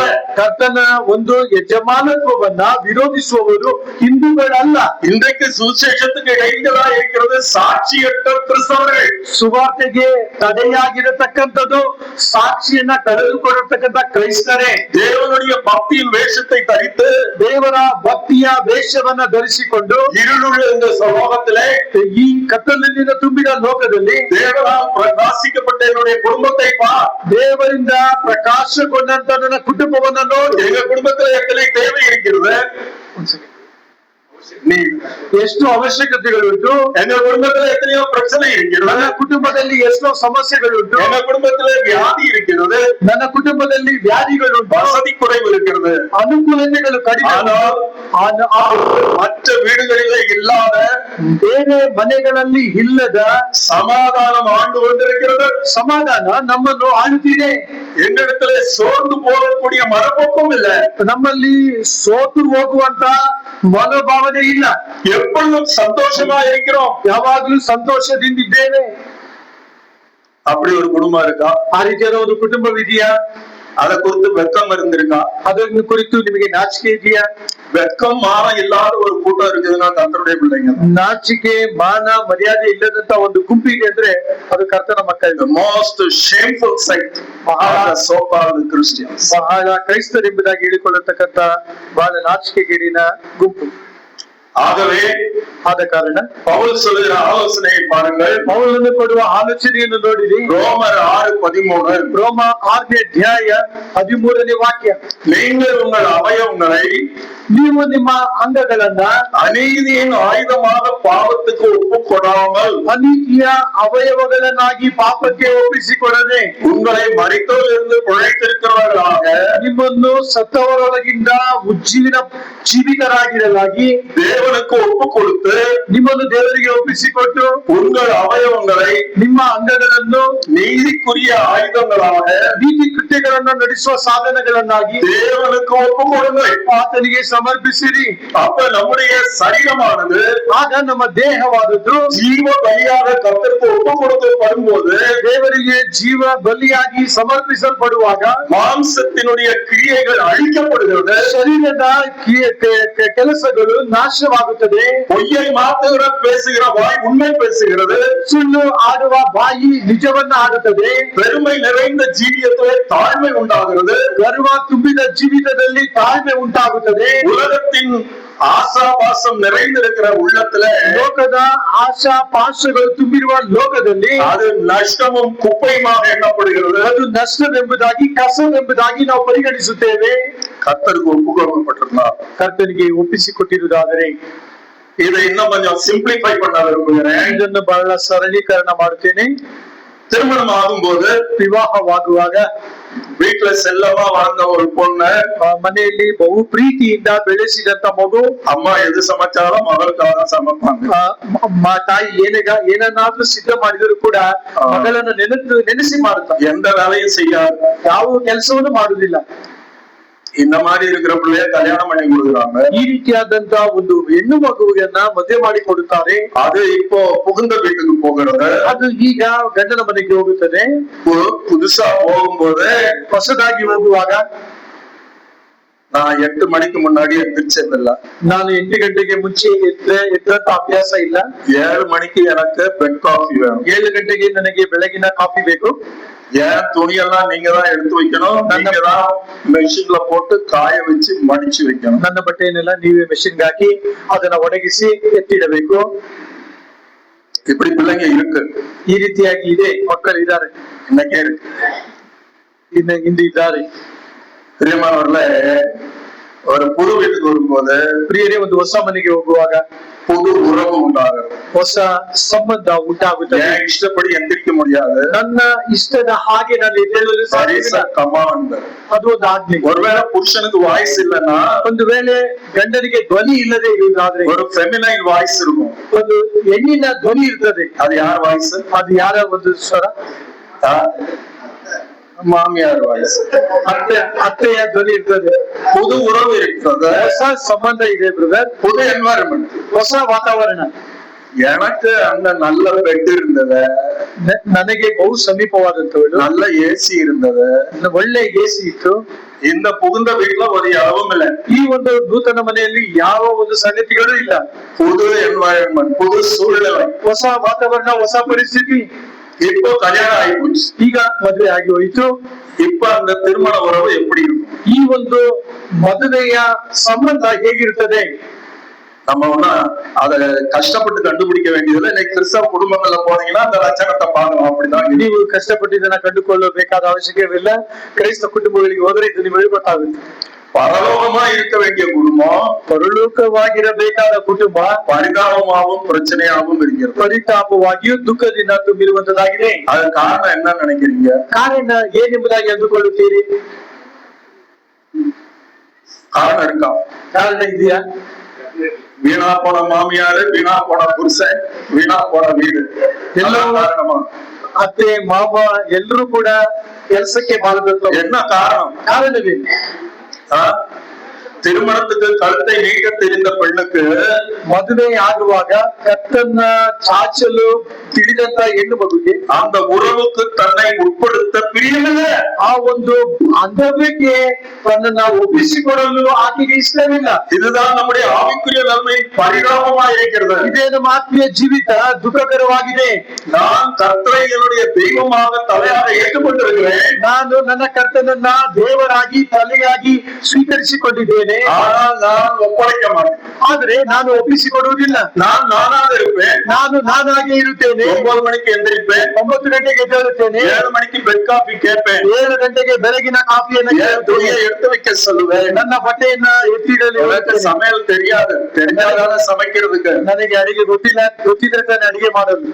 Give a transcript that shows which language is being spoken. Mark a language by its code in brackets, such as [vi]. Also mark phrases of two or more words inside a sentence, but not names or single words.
[kn] ಕರ್ತನ ಒಂದು ಯಜಮಾನತ್ವವನ್ನ ವಿರೋಧಿಸುವವರು ಹಿಂದೂಗಳಲ್ಲ. [ta] இன்றைக்கு சுவிசேஷத்துக்கு இடைஞ்சலா இருக்கிறது சாட்சியற்ற கிறிஸ்தவர்கள். [kn] ಸುವಾರ್ತೆಗೆ ತಡೆಯಾಗಿರತಕ್ಕಂಥದ್ದು ಸಾಕ್ಷಿಯನ್ನ ಕಳೆದುಕೊಂಡಿರತಕ್ಕಂಥ ಕ್ರೈಸ್ತರೇ. [ta] தேவனுடைய பக்தியின் வேஷத்தை தரித்து [kn] ದೇವರ ಭಕ್ತಿಯ ವೇಷವನ್ನ ಧರಿಸಿಕೊಂಡು [ta] இருளுள்ள இந்த சமூகத்திலே [kn] ಈ ಕತ್ತಲಿನಿಂದ ತುಂಬಿದ ಲೋಕದಲ್ಲಿ [ta] தேவனால் பிரகாசிக்கப்பட்ட என்னுடைய குடும்பத்தை பார். [kn] ದೇವರಿಂದ ಪ್ರಕಾಶಗೊಂಡಂತ ನನ್ನ ಕುಟುಂಬವನ್ನ ನೋಡಿ. [ta] எங்க குடும்பத்துல எத்தனை தேவை இருக்கிறது? நீ [kn] ಎಷ್ಟು ಅವಶ್ಯಕತೆಗಳುಂಟು? [ta] எங்க குடும்பத்துல எத்தனையோ பிரச்சனை இருக்கிறது. [kn] ನನ್ನ ಕುಟುಂಬದಲ್ಲಿ ಎಷ್ಟೋ ಸಮಸ್ಯೆಗಳುಂಟು. [ta] எங்க குடும்பத்துல வியாதி இருக்கிறது. [kn] ನನ್ನ ಕುಟುಂಬದಲ್ಲಿ ವ್ಯಾಧಿಗಳುಂಟು. [ta] வசதி குறைவு இருக்கிறது. [kn] ಅನುಕೂಲತೆಗಳು ಕಡಿಮೆ. [ta] மற்ற வீடுகளிலே இல்லாத, [kn] ಬೇರೆ ಮನೆಗಳಲ್ಲಿ ಇಲ್ಲದ [ta] சமாதானம் ஆண்டு கொண்டிருக்கிறது. [kn] ಸಮಾಧಾನ ನಮ್ಮನ್ನು ಆಳುತ್ತಿದೆ. [ta] என்னிடத்துல சோர்ந்து போகக்கூடிய மனப்போக்கம் இல்ல. [kn] ನಮ್ಮಲ್ಲಿ ಸೋತು ಹೋಗುವಂತ ಮನೋಭಾವನೆ ಇಲ್ಲ. [ta] எப்பொழுதும் சந்தோஷமா இருக்கிறோம். [kn] ಯಾವಾಗ್ಲೂ ಸಂತೋಷದಿಂದಿದ್ದೇವೆ. [ta] அப்படி ஒரு குடும்பம் இருக்கா? [kn] ಆ ರೀತಿಯಾದ ಒಂದು ಕುಟುಂಬವಿದೆಯಾ? [ta] அதை குறித்து வெக்கம் இருந்திருக்கா? [kn] ಅದನ್ನು ಕುರಿತು ನಿಮಗೆ ನಾಚಿಕೆ ಇದೆಯಾ? [ta] வெக்கம் மானம் இல்லாத ஒரு கூட்டம் இருக்குதுன்னா கர்த்தருடைய பிள்ளைங்க. [kn] ನಾಚಿಕೆ ಮಾನ ಮರ್ಯಾದೆ ಇಲ್ಲದಂತ ಒಂದು ಗುಂಪಿಗೆ ಅಂದ್ರೆ ಅದು ಕರ್ತನ ಮಕ್ಕಳು. [en] The most shameful sect are the so-called Christians. [kn] ಬಹಳ ಕ್ರೈಸ್ತರೆಂಬುದಾಗಿ ಹೇಳಿಕೊಳ್ಳತಕ್ಕಂತ ಬಹಳ ನಾಚಿಕೆಗೇಡಿನ ಗುಂಪು. [ta] ஆகவே [kn] ಆದ ಕಾರಣ [ta] பவுல் சொல்லுகிற ஆலோசனையை பாருங்கள். [kn] ಪೌಲನು ಕೊಡುವ ಆಲೋಚನೆಯನ್ನು ನೋಡಿರಿ. [ta] ரோமர் 6:13. [kn] ರೋಮ 6ನೇ ಅಧ್ಯಾಯ 13ನೇ ವಾಕ್ಯ. [ta] நீங்கள் உங்கள் அவயவங்களை [kn] ನೀವು ನಿಮ್ಮ ಅಂಗಗಳನ್ನ [ta] அநீதியின் ஆயுதமாக பாவத்துக்கு ஒப்பு கொடாமல் [kn] ಅನೀತಿಯ ಅವಯವಗಳನ್ನಾಗಿ ಪಾಪಕ್ಕೆ ಒಪ್ಪಿಸಿಕೊಡದೆ [ta] உங்களை மரித்தோரிலிருந்து பிழைத்திருக்கிறவர்களாக [kn] ನಿಮ್ಮನ್ನು ಸತ್ತವರೊಳಗಿಂದ ಜೀವಿತರಾಗಿರಲಾಗಿ [ta] தேவனுக்கு ஒப்பு கொடுத்து [kn] ನಿಮ್ಮನ್ನು ದೇವರಿಗೆ ಒಪ್ಪಿಸಿಕೊಟ್ಟು [ta] உங்கள் அவயவங்களை [kn] ನಿಮ್ಮ ಅಂಗಗಳನ್ನು [ta] நீதிக்குரிய ஆயுதங்களாக [kn] ನೀತಿ ಕೃತ್ಯಗಳನ್ನು ನಡೆಸುವ ಸಾಧನಗಳನ್ನಾಗಿ [ta] தேவனுக்கு ஒப்பு கொடுங்கள். [kn] ಆತನಿಗೆ ಸಮರ್ಪಿಸಿರಿ. [ta] அப்ப நம்முடைய சரீரமானது [kn] ಆಗ ನಮ್ಮ ದೇಹವಾದದ್ದು [ta] ஜீவ பலியாக கர்த்தருக்கு ஒப்பு கொடுக்கப்படும் போது [kn] ದೇವರಿಗೆ ಜೀವ ಬಲಿಯಾಗಿ ಸಮರ್ಪಿಸಲ್ಪಡುವಾಗ [ta] மாம்சத்தினுடைய கிரியைகள் அழிக்கப்படுகிறது. [kn] ಶರೀರದ ಕೆಲಸಗಳು ನಾಶವಾಗುತ್ತದೆ. [ta] பொய்யை மாத்துகிற பேசுகிற வாய் உண்மை பேசுகிறது. [kn] ಸುಳ್ಳು ಆಡುವ ಬಾಯಿ ನಿಜವನ್ನ ಆಡುತ್ತದೆ. [ta] பெருமை நிறைந்த ஜீவியத்திலே தாழ்மை உண்டாகிறது. [kn] ಗರ್ವ ತುಂಬಿದ ಜೀವಿತದಲ್ಲಿ ತಾಳ್ಮೆ ಉಂಟಾಗುತ್ತದೆ. [ta] உலகத்தின் ஆசாபாசம் நிறைந்திருக்கிற உள்ளத்துல [kn] ಲೋಕದ ಆಶಾ ಪಾಶಗಳು ತುಂಬಿರುವ ಲೋಕದಲ್ಲಿ [ta] அது நஷ்டமும் குப்பையுமாக எண்ணப்படுகிறது. [kn] ಅದು ನಷ್ಟವೆಂಬುದಾಗಿ ಕಸವೆಂಬುದಾಗಿ ನಾವು ಪರಿಗಣಿಸುತ್ತೇವೆ. [ta] கர்த்தருக்கு ஒப்பு கொடுக்கப்பட்டிருந்தார். [kn] ಕರ್ತನಿಗೆ ಒಪ್ಪಿಸಿಕೊಟ್ಟಿರುವುದಾದರೆ [ta] இதை இன்னும் கொஞ்சம் சிம்பிளிஃபை பண்ண விரும்புகிறேன். [kn] ಇದನ್ನು ಬಹಳ ಸರಳೀಕರಣ ಮಾಡುತ್ತೇನೆ. [ta] திருமணம் ஆகும்போது [kn] ವಿವಾಹವಾಗುವಾಗ [ta] வீட்டுல செல்லமா வாழ்ந்த ஒரு பொண்ணு [kn] ಮನೆಯಲ್ಲಿ ಬಹು ಪ್ರೀತಿಯಿಂದ ಬೆಳೆಸಿದಂತ ಮಗು [ta] அம்மா எது சமைச்சாலும் மகளுக்காக சமைப்பாங்க. [kn] ತಾಯಿ ಏನನ್ನಾದ್ರೂ ಸಿದ್ಧ ಮಾಡಿದ್ರು ಕೂಡ ಮಗಳನ್ನ ನೆನೆಸಿ ಮಾಡುತ್ತಾರೆ. [ta] எந்த வேலையும் செய்யாது, [kn] ಯಾವ ಕೆಲಸವನ್ನು ಮಾಡುವುದಿಲ್ಲ. [ta] இந்த மாதிரி இருக்கிற பிள்ளைய கல்யாணம் பண்ணி கொடுக்குறாங்க. [kn] ಈ ರೀತಿಯಾದಂತ ಒಂದು ಹೆಣ್ಣು ಮಗುವನ್ನ ಮದುವೆ ಮಾಡಿ ಕೊಡುತ್ತಾರೆ. [ta] அது இப்போ புகுந்த வீட்டுக்கு போகிறது. [kn] ಅದು ಈಗ ಗಂಡನ ಮನೆಗೆ ಹೋಗುತ್ತದೆ. [ta] புதுசா போகும்போது [kn] ಹೊಸದಾಗಿ ಹೋಗುವಾಗ [ta] நான் 8 மணிக்கு முன்னாடி எந்திரிச்சதில்ல. [kn] ನಾನು 8 ಗಂಟೆಗೆ ಮುಂಚೆ ಎದ್ದಂತ ಅಭ್ಯಾಸ ಇಲ್ಲ. [ta] 7 மணிக்கு எனக்கு [en] bed coffee [ta] வேணும். [kn] 7 ಗಂಟೆಗೆ ನನಗೆ ಬೆಳಗಿನ ಕಾಫಿ ಬೇಕು. [ta] ஏன் துணியெல்லாம் நீங்க தான் எடுத்து வைக்கணும், நீங்க தான் மெஷின்ல போட்டு காய வச்சு மடிச்சு வைக்கணும். [kn] ನನ್ನ ಬಟ್ಟೆಯನ್ನೆಲ್ಲ ನೀವೇ ಮೆಷಿನ್ಗೆ ಹಾಕಿ ಅದನ್ನ ಒಣಗಿಸಿ ಎತ್ತಿಡಬೇಕು. [ta] இப்படி பிள்ளைங்க இருக்கு. [kn] ಈ ರೀತಿಯಾಗಿ ಇದೆ, ಮಕ್ಕಳು ಇದ್ದಾರೆ, [ta] இன்னைக்கே இருக்கு, [kn] ಹಿಂದೆ ಇದ್ದಾರೆ. [ta] பிரியமானவர்களே, ஒரு புது வீட்டுக்கு வரும்போது [kn] ಪ್ರಿಯರೇ, ಒಂದು ಹೊಸ ಮನೆಗೆ ಹೋಗುವಾಗ [ta] புது உறவு உண்டாகும், [kn] ಹೊಸ ಸಂಬಂಧ ಉಂಟಾಗುತ್ತದೆ. [ta] ஏன் இஷ்டப்படி எந்திரிக்க முடியாது, [kn] ನನ್ನ ಇಷ್ಟದ ಹಾಗೆ ನಾನು ಎದ್ದೇಳಲು ಸಾಧ್ಯವಿಲ್ಲ. [ta] கமாண்ட். [kn] ಅದು ಒಂದು ಆಜ್ಞೆ. [ta] ஒருவேளை புருஷனுக்கு வாய்ஸ் இல்லைன்னா, [kn] ಒಂದು ವೇಳೆ ಗಂಡನಿಗೆ ಧ್ವನಿ ಇಲ್ಲದೆ ಇರುವುದಾದ್ರೆ [ta] ஒரு [en] feminine voice [ta] இருக்கும். [kn] ಒಂದು ಹೆಣ್ಣಿನ ಧ್ವನಿ ಇರ್ತದೆ. [ta] அது யார் வாய்ஸ்? [kn] ಅದು ಯಾರ ಒಂದು ಸ್ವರ? [ta] மாமியார் வாய்ஸ். [kn] ಅತ್ತೆಯ ಧ್ವನಿ ಇರ್ತದೆ. [ta] புது உறவு இருக்கிறது, [kn] ಹೊಸ ಸಂಬಂಧ ಇದೆ ಬ್ರದರ್, [ta] புது என்வாயர்மெண்ட், [kn] ಹೊಸ ವಾತಾವರಣ. [ta] எனக்கு அந்த நல்ல பெட் இருந்தது, [kn] ನನಗೆ ಬಹು ಸಮೀಪವಾದಂತವಳು, [ta] நல்ல ஏசி இருந்தது, [kn] ಒಳ್ಳೆ ಎಸಿ ಇತ್ತು. [ta] இந்த புகுந்த வீட்டுல ஒரு இடமும் இல்லை. [kn] ಈ ಒಂದು ನೂತನ ಮನೆಯಲ್ಲಿ ಯಾವ ಒಂದು ಸಂಗತಿಗಳು ಇಲ್ಲ. [ta] புது என்வாயர்மெண்ட், புது சூழ்நிலை, [kn] ಹೊಸ ವಾತಾವರಣ, ಹೊಸ ಪರಿಸ್ಥಿತಿ. [ta] இப்போ கல்யாணம் ஆயிப்போச்சு, [kn] ಈಗ ಮದುವೆ ಆಗಿ ಹೋಯಿತು. [ta] இப்ப அந்த திருமண உறவு எப்படி இருக்கும்? [kn] ಈ ಒಂದು ಮದುವೆಯ ಸಂಬಂಧ ಹೇಗಿರ್ತದೆ? [ta] நம்ம ஒண்ணு அதை கஷ்டப்பட்டு கண்டுபிடிக்க வேண்டியதில்லை. இன்னைக்கு கிறிஸ்தவ குடும்பங்கள்ல போனீங்கன்னா அந்த லட்சணத்தை பார்க்கலாம். அப்படிதான் [kn] ನೀವು ಕಷ್ಟಪಟ್ಟು ಇದನ್ನ ಕಂಡುಕೊಳ್ಳಬೇಕಾದ ಅವಶ್ಯಕವಿಲ್ಲ. ಕ್ರೈಸ್ತ ಕುಟುಂಬಗಳಿಗೆ ಹೋದರೆ ಇದು ನಿಮಗೆ ಗೊತ್ತಾಗುತ್ತೆ. [ta] பரலோகமா இருக்க வேண்டிய குடும்பம், [kn] ಪರಲೋಕವಾಗಿರಬೇಕಾದ ಕುಟುಂಬ [ta] பரிதாபமாகவும் பிரச்சனையாகவும் இருக்கிறது, [kn] ಪರಿತಾಪವಾಗಿಯೂ ದುಃಖದಿಂದ ತುಂಬಿರುವಂತದಾಗಿದೆ. [ta] அது காரணம் என்ன நினைக்கிறீங்க? [kn] ಕಾರಣ ಏನೆಂಬುದಾಗಿ ಅಂದುಕೊಳ್ಳುತ್ತೀರಿ? [ta] காரணம் இருக்கா? [kn] ಕಾರಣ ಇದೆಯಾ? [ta] வீணா போன மாமியாரு, வீணா போன புருஷன், வீணா போன வீடு, எல்லாம் காரணமா? [kn] ಅತ್ತೆ ಮಾವ ಎಲ್ಲರೂ ಕೂಡ ಕೆಲಸಕ್ಕೆ ಬಾರದಂತ [ta] என்ன காரணம்? [kn] ಕಾರಣವೇನು? [ta] திருமணத்துக்கு கழுத்தை நீட்ட தெரிந்த பெண்ணுக்கு [kn] ಮದುವೆ ಆಗುವಾಗ ಕತ್ತನ್ನ ಚಾಚಲು ತಿಳಿದಂತ ಹೆಣ್ಣು ಮಗುಗೆ [ta] அந்த உறவுக்கு தன்னை உட்படுத்த பிரியமிಲ್ಲ. [kn] ಆ ಒಂದು ಬಾಂಧವ್ಯಕ್ಕೆ ತನ್ನನ್ನ ಒಪ್ಪಿಸಿಕೊಡಲು ಆಕೆಗೆ ಇಷ್ಟವಿಲ್ಲ. [ta] இதுதான் நம்முடைய ஆவிக்குரிய நன்மை பரிதாபமா இருக்கிறது. [kn] ಇದೇ ನಮ್ಮ ಆತ್ಮೀಯ ಜೀವಿತ ದುಃಖಕರವಾಗಿದೆ. [ta] நான் கர்த்தரை என்னுடைய தெய்வமாக தலையாக ஏற்றுக்கொண்டிருக்கிறேன். [kn] ನಾನು ನನ್ನ ಕರ್ತನನ್ನ ದೇವರಾಗಿ ತಲೆಯಾಗಿ ಸ್ವೀಕರಿಸಿಕೊಂಡಿದ್ದೇನೆ. [ta] ஆனால் நான் ஒப்படைக்க மாட்டேன். [kn] ಆದ್ರೆ ನಾನು ಒಪ್ಪಿಸಿಕೊಡುವುದಿಲ್ಲ. [ta] நான் நானாக இருப்பேன். [kn] ನಾನು ನಾನಾಗೆ ಇರುತ್ತೇನೆ. [ta] 9 மணிக்கு எந்திரிப்பேன், [kn] 9 ಗಂಟೆಗೆ ಎದ್ದೇಳುತ್ತೇನೆ, [ta] 7 மணிக்கு [en] bed coffee [ta] கேட்பேன், [kn] 7 ಗಂಟೆಗೆ ಬೆಳಗಿನ ಕಾಫಿಯನ್ನು [ta] துணியை எடுத்து வைக்க சொல்லுவேன், [kn] ನನ್ನ ಬಟ್ಟೆಯನ್ನ ಎತ್ತಿಡಲು [ta] எனக்கு சமையல் தெரியாது, தெரிஞ்சாதான சமைக்கிறதுக்கு, [kn] ನನಗೆ ಅಡಿಗೆ ಗೊತ್ತಿಲ್ಲ, ಗೊತ್ತಿದ್ರೆ ತಾನೆ ಅಡಿಗೆ ಮಾಡೋದು,